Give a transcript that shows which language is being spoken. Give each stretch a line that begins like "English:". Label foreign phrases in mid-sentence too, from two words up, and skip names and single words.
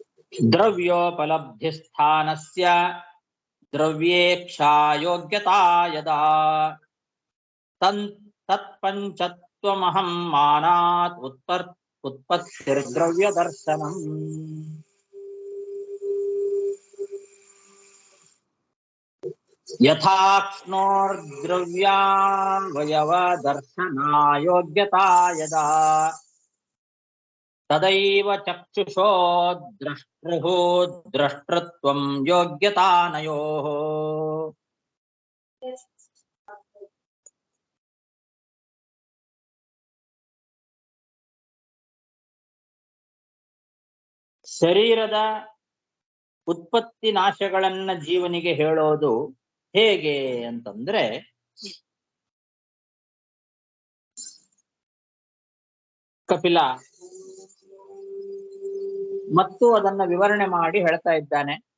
Sanskrit: ದ್ರವ್ಯೋಪಲಬ್ಧಿಸ್ಥಾನಸ್ಯ ದ್ರವ್ಯೇಕ್ಷಾ ಯೋಗ್ಯತಾ ಯದಾ ತತ್ಪಂಚತ್ವಮಹಂ ಮಾನಾತ್ ಉತ್ಪತ್ತಿರ್ದ್ರವ್ಯ ದರ್ಶನಂ. ಯಥಾಕ್ಷ್ಣೋರ್ದ್ರವ್ಯಾವಯವ ದರ್ಶನಾಯೋಗ್ಯತಾ ಯದಾ ತದೈವ ಚಕ್ಷುಷೋ ದ್ರಷ್ಟೃಃ ದ್ರಷ್ಟೃತ್ವಂ ಯೋಗ್ಯತಾನಯೋಃ.
Kannada: ಶರೀರದ ಉತ್ಪತ್ತಿ ನಾಶಗಳನ್ನ ಜೀವನಿಗೆ ಹೇಳೋದು ಹೇಗೆ ಅಂತಂದ್ರೆ, ಕಪಿಲ ಮತ್ತು ಅದನ್ನ ವಿವರಣೆ ಮಾಡಿ ಹೇಳ್ತಾ ಇದ್ದಾನೆ.